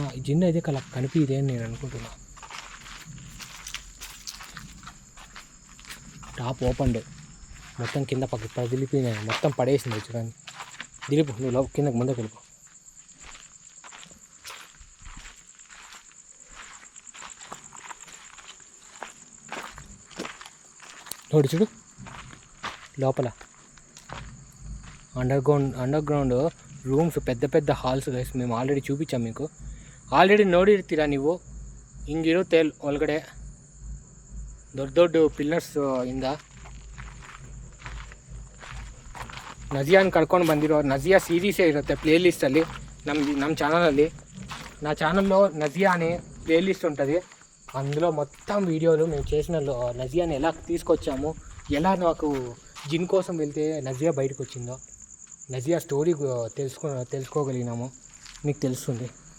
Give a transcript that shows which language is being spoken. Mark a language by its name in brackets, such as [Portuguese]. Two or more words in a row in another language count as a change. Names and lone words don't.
[Telugu] జిన్న అయితే కనిపిదే అని నేను అనుకుంటున్నా. టాప్ ఓపెన్, మొత్తం కింద పక్క పదిలిపోయినాయి, మొత్తం పడేసింది చూడండి. దిలీపు నువ్వు కిందకి ముందుకు వెళ్ళిపో. నోడి చూడు లోపల [English] underground rooms, [Telugu] పెద్ద పెద్ద [English] halls guys. [Telugu] మేము ಆಲ್ರೆಡಿ చూపించాం మీకు, [Kannada] ಆಲ್ರೆಡಿ ನೋಡಿರ್ತೀರಾ ನೀವು. ಹಿಂಗಿರುತ್ತೆ ಒಳಗಡೆ ದೊಡ್ಡ ದೊಡ್ಡ ಪಿಲ್ಲರ್ಸ್ ಇಂದ. ನಜಿಯಾನ ಕರ್ಕೊಂಡು ಬಂದಿರೋ, ನಜಿಯಾ ಸೀರೀಸೇ ಇರುತ್ತೆ ಪ್ಲೇಲಿಸ್ಟಲ್ಲಿ, ನಮ್ಮ ಚಾನಲಲ್ಲಿ [Telugu] నా ఛానల్లో నజియా అనే ప్లేలిస్ట్ ఉంటుంది. అందులో మొత్తం వీడియోలు మేము చేసిన నజియాని ఎలా తీసుకొచ్చాము, నాకు జిన్ కోసం వెళ్తే నజియా బయటకు వచ్చిందో, నజియా స్టోరీ తెలుసుకోగలిగినాము, మీకు తెలుస్తుంది.